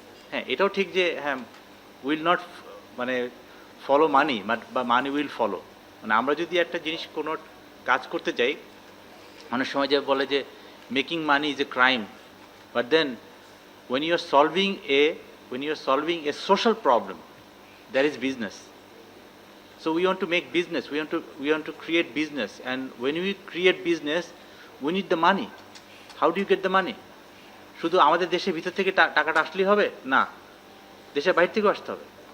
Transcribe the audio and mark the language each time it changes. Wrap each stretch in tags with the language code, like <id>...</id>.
<bn>হ্যাঁ, এটাও ঠিক যে হ্যাঁ উইল নট মানে ফলো মানি বা</bn> <en>Money will follow.</en> <bn>মানে আমরা যদি একটা জিনিস কোনো কাজ করতে যাই, অনেক সময় যে বলে যে</bn> <en>Making money is a crime, but then when you are solving a social problem, that is business. So we want to make business, we want to create business, and when we create business we need the money. How do you get the money?</en> <bn>শুধু আমাদের দেশের ভিতর থেকে টাকাটা আসলেই হবে না, দেশের বাইরে থেকেও আসতে হবে।</bn>